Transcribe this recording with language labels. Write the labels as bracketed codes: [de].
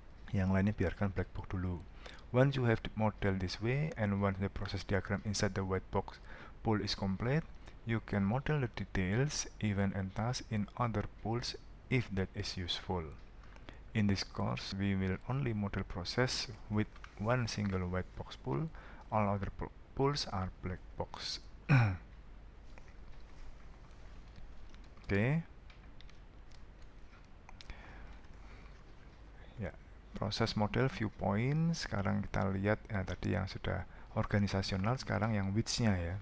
[id] Yang lainnya biarkan black box dulu. [en] Once you have the model this way and once the process diagram inside the white box pool is complete, you can model the details, event and task in other pools if that is useful. In this course, we will only model process with one single white box pool. All other pools are black box. Oke. [id] Ya, proses model viewpoint. Sekarang kita lihat ya, tadi yang sudah organisasional, sekarang yang width-nya ya.